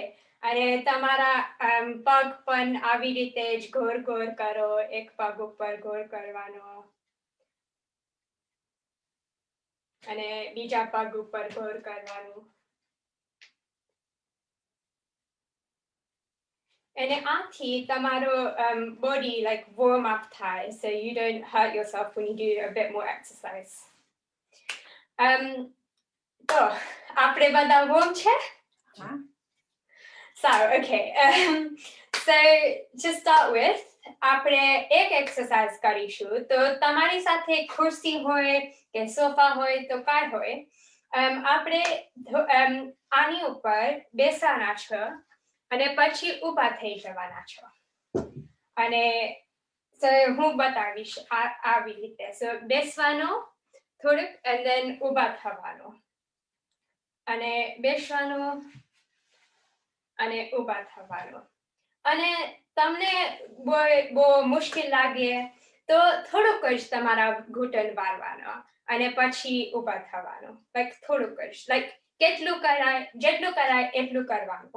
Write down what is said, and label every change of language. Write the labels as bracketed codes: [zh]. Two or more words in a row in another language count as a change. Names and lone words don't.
[gu] અને તમારા પગ પણ આવી રીતે જ ઘોર કરો, એક પગ ઉપર ઘોર કરવાનો અને બીજા પગ ઉપર ઘોર કરવાનું. અને આથી તમારો [en] body like warm up થાય, so you don't hurt yourself when you do a bit more exercise. [gu] તો આપણે બધા warm છે? [en] So, okay. So to start with, [gu] આપણે એક એક્સરસાઇઝ કરીશું. તો તમારી સાથે ખુરશી હોય કે સોફા હોય તો કાંઈ હોય, આપણે આની ઉપર બેસવાના છો અને પછી ઊભા થઈ જવાના છો. અને so હું બતાવીશ આવી રીતે. So બેસવાનો થોડુંક, [en] and then [gu] ઊભા થવાનો, અને બેસવાનો અને ઊભા થવાનો. અને તમને બહુ મુશ્કેલ લાગે તો થોડુંક જ તમારા ઘૂંટણ વાળવાનો અને પછી ઊભા થવાનો, લાઈક થોડુંક જ, લાઈક જેટલું કરાય એટલું કરવાનું.